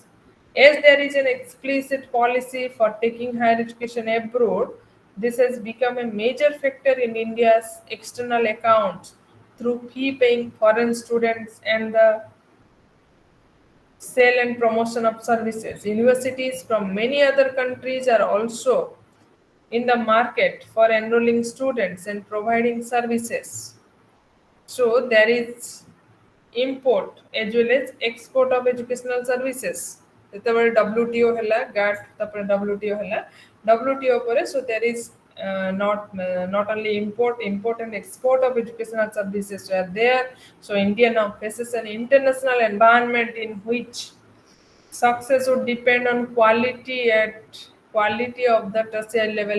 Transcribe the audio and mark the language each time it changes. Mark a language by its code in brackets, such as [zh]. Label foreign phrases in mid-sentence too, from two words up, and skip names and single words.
[en] As there is an explicit policy for taking higher education abroad, this has become a major factor in India's external accounts through fee paying foreign students and the sale and promotion of services. Universities from many other countries are also in the market for enrolling students and providing services. So there is import as well as export of educational services. [or] ଯେତେବେଳେ WTO ହେଲା, GATT ତାପରେ WTO ହେଲା, WTO ପରେ, [en] so there is not only import and export of educational services were there. So India now faces an international environment in which success would depend on quality of the tertiary level.